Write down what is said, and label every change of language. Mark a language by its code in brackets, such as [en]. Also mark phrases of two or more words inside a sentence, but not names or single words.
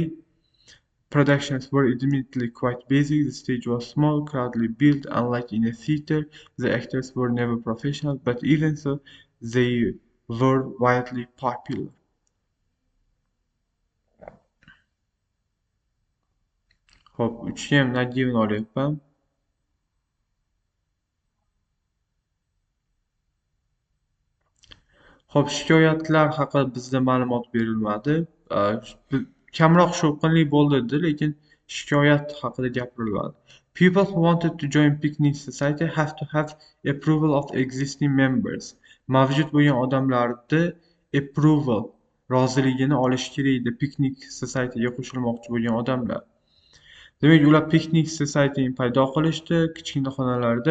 [en] Productions were admittedly quite basic. The stage was small, crowdly built. Unlike in a theater, the actors were never professional, but even so, they were widely popular. [uz] Hop, 3 ga ham Nagiyevni olyapman. Hop, shikoyatlar haqida bizda ma'lumot berilmadi. Kamroq shovqinli bo'ldi dedi, lekin shikoyat haqida gapirilmadi. [en] People who wanted to join picnic society have to have approval of existing members. [uz] Mavjud bo'lgan odamlarni approval, roziligini olish kerak edi [en] picnic societyga [uz] qo'shilmoqchi bo'lgan odamlar. Demak, ular [en] picnic societyni [uz] paydo qilishdi, kichkina xonalarda.